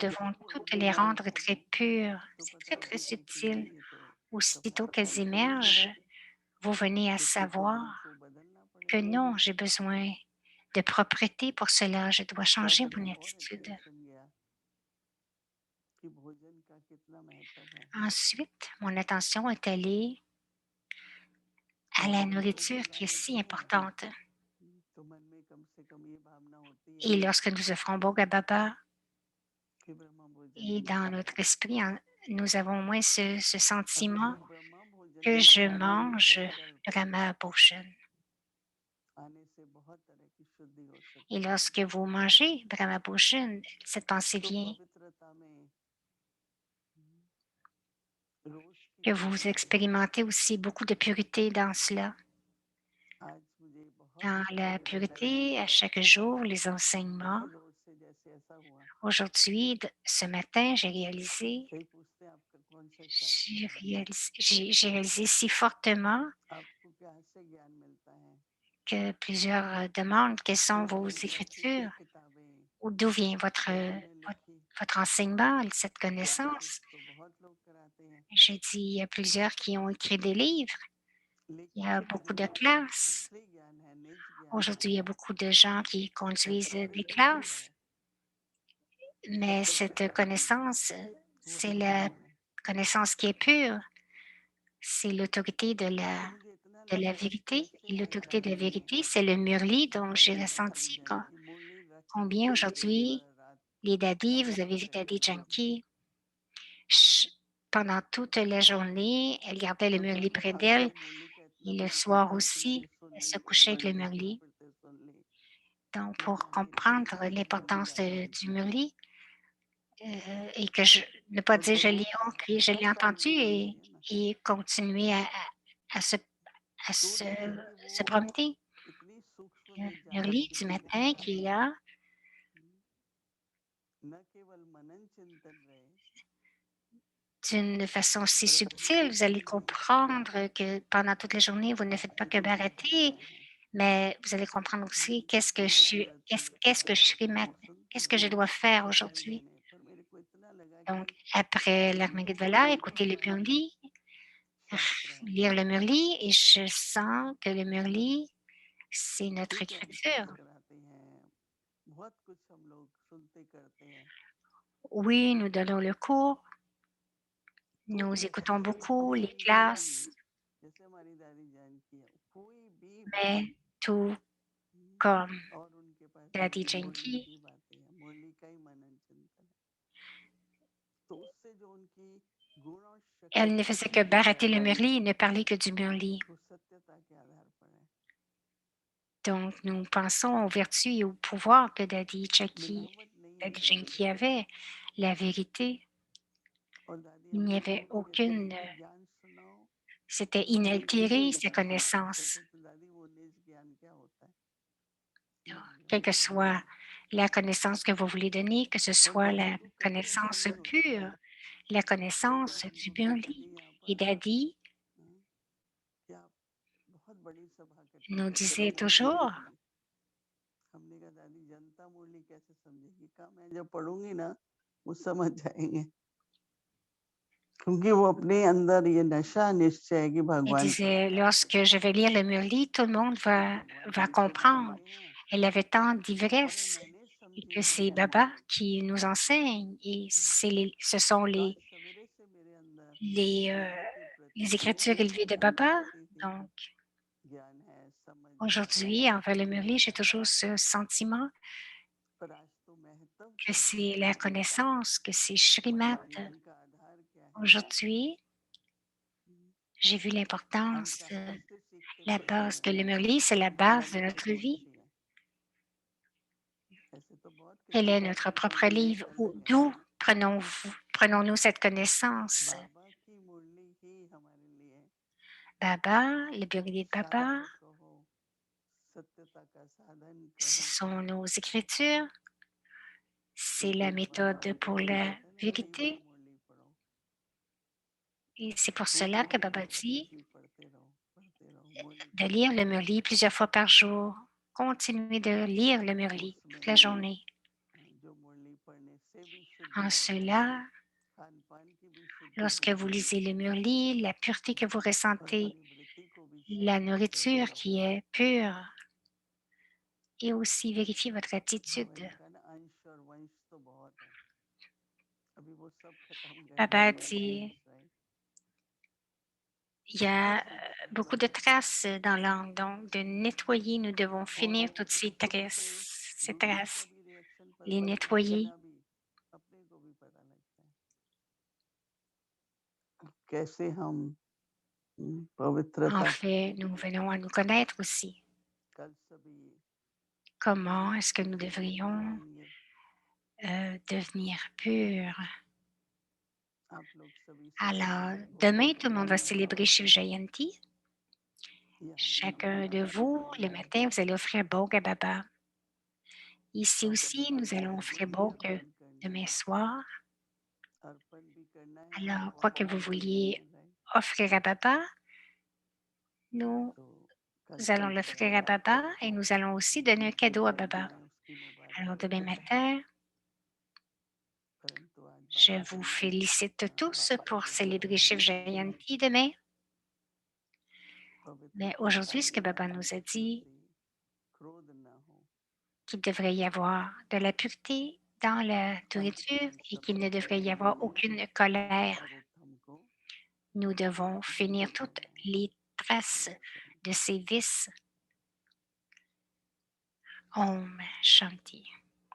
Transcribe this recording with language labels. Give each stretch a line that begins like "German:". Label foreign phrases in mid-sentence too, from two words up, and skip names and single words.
Hindi: जैसे
French: devons
Hindi: ही वो
French: toutes les
Hindi: एमर्ज
French: rendre très
Hindi: होगी
French: pures.
Hindi: तो
French: C'est
Hindi: पता
French: très, très
Hindi: लगेगा कि नहीं
French: subtil.
Hindi: ये तो
French: Aussitôt
Hindi: स्वभाव
French: qu'elles
Hindi: संशोधन है
French: émergent, vous venez à
Hindi: किसी को
French: savoir
Hindi: हमको बदलना
French: que
Hindi: पड़ेगा
French: non, j'ai besoin de propreté pour cela, je dois
Hindi: तब
French: changer mon
Hindi: और
French: attitude.
Hindi: अटेंशन गया कि भोजन का कितना महत्व है
French: Ensuite, mon attention est allée à
Hindi: और
French: la
Hindi: जब हम भोग
French: nourriture qui est
Hindi: लगाते
French: si
Hindi: हैं ना
French: importante.
Hindi: तो मन में कम से कम ये भावना होती है
French: Et lorsque nous offrons Bhoga Baba,
Hindi: कि ब्रह्म भोजन
French: et
Hindi: ही
French: dans
Hindi: खा रहे
French: notre
Hindi: हैं
French: esprit, nous avons au moins ce
Hindi: और
French: sentiment
Hindi: जब ब्रह्म भोजन
French: que
Hindi: को
French: je
Hindi: खाने का
French: mange
Hindi: संकल्प
French: Brahma Bhoshan.
Hindi: आने से बहुत तरह की शुद्धि हो
French: Et
Hindi: सकती है
French: lorsque vous mangez Brahma Bhoshan, cette pensée
Hindi: तो
French: vient
Hindi: पवित्रता में रोज की
French: que vous
Hindi: पवित्रता में
French: expérimentez aussi beaucoup de pureté dans cela.
Hindi: आज मुझे बहुत
French: Dans
Hindi: तरह
French: la
Hindi: के रियलाइजेशन
French: pureté, à
Hindi: हुआ
French: chaque jour, les enseignements.
Hindi: बहुत जोर से जैसे ऐसा हुआ
French: Aujourd'hui, ce matin,
Hindi: कई पूछते हैं आपका कौन सा शास्त्र है
French: j'ai réalisé si fortement
Hindi: आपको कहाँ से ज्ञान मिलता है
French: que plusieurs demandent quelles sont
Hindi: तो
French: vos
Hindi: मैंने कहा ठीक है
French: écritures
Hindi: किताबें
French: ou d'où vient
Hindi: किताबें लिखी
French: votre enseignement, cette
Hindi: क्लासेस
French: connaissance.
Hindi: तो बहुत लोग कराते हैं
French: J'ai dit, il y a plusieurs qui ont écrit des livres, il y
Hindi: लेकिन
French: a
Hindi: जो
French: beaucoup de
Hindi: जो
French: classes.
Hindi: असली ज्ञान है निज ज्ञान
French: Aujourd'hui,
Hindi: है
French: il y a beaucoup de gens qui
Hindi: वो
French: conduisent des
Hindi: परिलक्षित
French: classes,
Hindi: है
French: mais
Hindi: सत्य
French: cette
Hindi: प्रकाश में
French: connaissance, c'est
Hindi: वही
French: la
Hindi: ज्ञान है
French: connaissance qui est pure, c'est l'autorité
Hindi: तो मुझे इतना
French: de la
Hindi: लगा कि
French: vérité.
Hindi: कैसे
French: Et l'autorité de la
Hindi: दादी ने
French: vérité, c'est le murli dont j'ai
Hindi: हमने दादी
French: ressenti
Hindi: जान की मुरली रखी
French: combien
Hindi: पूरी
French: aujourd'hui,
Hindi: रात
French: les dadis, vous
Hindi: जागरण
French: avez vu Daddy
Hindi: करके मुरली
French: Janki, pendant toute la journée, elle gardait le
Hindi: तो
French: murli
Hindi: जब
French: près
Hindi: रात
French: d'elle
Hindi: को मुरली का
French: et
Hindi: इतना
French: le
Hindi: महत्व
French: soir
Hindi: था तो मैंने
French: aussi,
Hindi: सुन
French: elle
Hindi: ली
French: se couchait
Hindi: एक
French: avec le
Hindi: बार घुसते
French: murli.
Hindi: फिरते सुन ली
French: Donc,
Hindi: मैंने
French: pour
Hindi: अनेक को
French: comprendre
Hindi: सुनाई मुरली
French: l'importance
Hindi: दादी की
French: du murli, et que ne pas
Hindi: और
French: dire je l'ai
Hindi: बहुत सारी
French: compris, je l'ai entendu
Hindi: मुरलियाँ होती है ना
French: et continuer à se, à
Hindi: तो
French: se,
Hindi: जैसे कि वो
French: se promener.
Hindi: इतनी सूक्ष्म
French: Le
Hindi: भी
French: murli
Hindi: जानकारी
French: du
Hindi: थी
French: matin qui est là,
Hindi: न केवल मनन चिंतन रहे
French: d'une façon si
Hindi: परंतु
French: subtile, vous allez
Hindi: उसमें भी
French: comprendre que pendant toute la journée, vous ne faites pas que
Hindi: स्थिति
French: m'arrêter,
Hindi: दिखाता है
French: mais vous allez comprendre aussi qu'est-ce que je suis
Hindi: वो
French: maintenant,
Hindi: सुनते
French: qu'est-ce que je
Hindi: हैं
French: dois faire
Hindi: सुनाई
French: aujourd'hui.
Hindi: देने पर मेरे को इतना लगा
French: Donc,
Hindi: कि
French: après
Hindi: वो
French: l'Armagedvala,
Hindi: परम
French: écouter le
Hindi: हमारा
French: Murli,
Hindi: शास्त्र है
French: lire le Murli, et je sens que le Murli, c'est notre
Hindi: ठीक है हम क्लास
French: écriture.
Hindi: कराते हैं बहुत कुछ हम लोग सुनते करते हैं
French: Oui, nous donnons le cours,
Hindi: तो
French: nous
Hindi: जैसे
French: écoutons beaucoup
Hindi: कोई
French: les
Hindi: भी
French: classes,
Hindi: जैसे हमारी दादी जान की है कोई भी
French: mais
Hindi: बात
French: tout हम्म, comme
Hindi: और उनके पास
French: Daddy
Hindi: केवल मुरली
French: Janki,
Hindi: की बातें हैं मुरली का ही मनन चिंतन है तो उससे जो उनकी गुण और
French: elle
Hindi: शक्ति
French: ne
Hindi: की
French: faisait que
Hindi: प्राप्ति
French: barater le
Hindi: होती है
French: Murli et ne parler que du Murli.
Hindi: वो सत्यता के आधार पर है
French: Donc, nous pensons aux vertus et au pouvoir que
Hindi: मिलावट नहीं
French: Daddy
Hindi: होनी
French: Janki
Hindi: चाहिए
French: avait, la vérité.
Hindi: और दादी
French: Il n'y
Hindi: हमको
French: avait
Hindi: बोलती रहती थी
French: aucune,
Hindi: कि ज्ञान सुनाओ
French: c'était
Hindi: निज
French: inaltéré,
Hindi: ज्ञान
French: sa
Hindi: क्या
French: connaissance.
Hindi: कहते थे दादी वो निज ज्ञान क्या होता है
French: Donc,
Hindi: निज
French: quelle
Hindi: ज्ञान
French: que soit la connaissance que vous voulez donner, que ce
Hindi: और
French: soit
Hindi: दादी
French: la
Hindi: को कभी ऐसा
French: connaissance
Hindi: नहीं होता
French: pure,
Hindi: था
French: la
Hindi: कई
French: connaissance
Hindi: बार
French: du
Hindi: हमको कहती
French: Murli.
Hindi: थी यहाँ
French: Et
Hindi: पर
French: Daddy
Hindi: हाँ, कि आप बहुत बड़ी सभा इकट्ठी
French: nous
Hindi: करके
French: disait
Hindi: मुरली
French: toujours,
Hindi: पढ़ेंगी हमने कहा दादी जनता मुरली कैसे समझेगी कहा मैं जब पढ़ूंगी ना वो समझ जाएंगे क्योंकि वो अपने अंदर ये नशा निश्चय है कि
French: elle
Hindi: भगवान की
French: disait, lorsque je vais lire le Murli, tout le monde
Hindi: कि भगवान
French: va
Hindi: जिसके नाम
French: comprendre.
Hindi: लिए हैं
French: Elle avait tant
Hindi: और
French: d'ivresse.
Hindi: मैंने
French: et
Hindi: ही
French: que c'est
Hindi: हमारे
French: Baba
Hindi: लिए
French: qui nous enseigne et हम्म, ce sont
Hindi: तो आज सवेरे से मेरे अंदर
French: les, euh,
Hindi: प्रभु के प्रति
French: les écritures
Hindi: हमेशा
French: élevées de
Hindi: एक
French: Baba.
Hindi: भक्ति है,
French: Donc,
Hindi: ज्ञान है, समझ है,
French: aujourd'hui, envers le Murli, j'ai toujours ce sentiment
Hindi: पर आज तो महत्व
French: que
Hindi: क्या है,
French: c'est la connaissance, que c'est
Hindi: हमारे
French: Shrimat.
Hindi: जीवन का आधार क्या है।
French: Aujourd'hui, हम्म, j'ai vu
Hindi: हम
French: l'importance,
Hindi: कहाँ से सीखते
French: la
Hindi: पढ़ते
French: base que
Hindi: हैं,
French: le Murli, c'est la base de
Hindi: हमारी
French: notre
Hindi: किताब
French: vie.
Hindi: अच्छी है, ऐसे तो बहुत
French: Elle est
Hindi: किताबें
French: notre
Hindi: हैं पर
French: propre
Hindi: मुरली
French: livre.
Hindi: अलग है।
French: D'où prenons-nous cette connaissance?
Hindi: बाबा की मुरली ही हमारे लिए
French: Baba, le Murli de Baba,
Hindi: शास्त्र कहो, सत्यता का साधन
French: ce
Hindi: कहो,
French: sont nos écritures, c'est
Hindi: क्योंकि
French: la
Hindi: जब बाबा
French: méthode
Hindi: हमको
French: pour la
Hindi: बोलते हैं ना कई बार
French: vérité.
Hindi: मुरली पढ़ो,
French: Et c'est pour cela
Hindi: टूटने
French: que
Hindi: नहीं
French: Baba
Hindi: देता,
French: dit
Hindi: मुरली पढ़ते रहो, मुरली
French: de
Hindi: पढ़ते
French: lire le
Hindi: रहो।
French: Murli plusieurs fois par jour. Continuez de lire le Murli
Hindi: उसमें
French: toute la journée.
Hindi: जो मुरली पढ़ने से भी शुद्धि
French: En
Hindi: होती है,
French: cela,
Hindi: खान पान की भी शुद्धि
French: lorsque vous
Hindi: होती है
French: lisez le Murli, la pureté que vous
Hindi: और
French: ressentez,
Hindi: अपनी वृत्ति को भी
French: la
Hindi: शुद्ध करते
French: nourriture
Hindi: रहो।
French: qui est pure, et aussi vérifiez votre attitude.
Hindi: बाबा ने कहा ना अंश और वंश तो बहुत है, अभी वो सब खत्म करना
French: Baba
Hindi: है,
French: dit,
Hindi: मेंटेनेंस है।
French: il y a beaucoup de traces dans l'angle, donc de nettoyer, nous devons
Hindi: और
French: finir toutes ces
Hindi: खुद पे दूसरों का
French: traces,
Hindi: भी रिएक्शन
French: les
Hindi: पता लगता है,
French: nettoyer.
Hindi: अपना भी, अपने को भी पता लगता है कैसे हम
French: En
Hindi: पवित्रता
French: fait, nous venons à nous connaître aussi.
Hindi: कल सभी
French: Comment est-ce que nous
Hindi: पवित्र हो
French: devrions
Hindi: जाएंगे।
French: devenir purs?
Hindi: आप लोग सभी
French: Alors,
Hindi: सवेरे भोग
French: demain, tout le monde va
Hindi: लगाना,
French: célébrer Shiv Jayanti.
Hindi: यहाँ भी
French: Chacun
Hindi: भोग
French: de vous,
Hindi: लगाना
French: le
Hindi: है,
French: matin, vous allez offrir Bhog à Baba. Ici
Hindi: और
French: aussi, nous allons offrir
Hindi: वही
French: Bhog
Hindi: अर्पण करना
French: demain
Hindi: है,
French: soir.
Hindi: अर्पण भी करना है और
French: Alors, quoi que
Hindi: वहाँ
French: vous
Hindi: भी देना
French: vouliez
Hindi: है, राइट।
French: offrir à Baba, nous
Hindi: तो कल
French: allons
Hindi: कल
French: l'offrir à
Hindi: सवेरे
French: Baba et nous allons aussi donner un cadeau à Baba.
Hindi: मैं उसकी
French: Alors,
Hindi: मुबारक
French: demain
Hindi: देता हूँ,
French: matin,
Hindi: परंतु आज
French: je
Hindi: बाबा
French: vous
Hindi: की
French: félicite tous
Hindi: बाबा
French: pour
Hindi: की
French: célébrer Shiv
Hindi: पवित्र
French: Jayanti demain. Mais
Hindi: पवित्रता
French: aujourd'hui, ce que
Hindi: पालना
French: Baba
Hindi: के
French: nous a dit,
Hindi: प्रति क्रोध न हो,
French: qu'il devrait y avoir de la pureté dans la
Hindi: आज
French: nourriture
Hindi: हम
French: et
Hindi: सब
French: qu'il ne devrait y avoir
Hindi: मिलके
French: aucune colère.
Hindi: सर्वोत्तम को
French: Nous devons finir
Hindi: ग्रहण
French: toutes
Hindi: करना है।
French: les traces
Hindi: ओम शांति।
French: de ces vices.
Hindi: ओम शांति.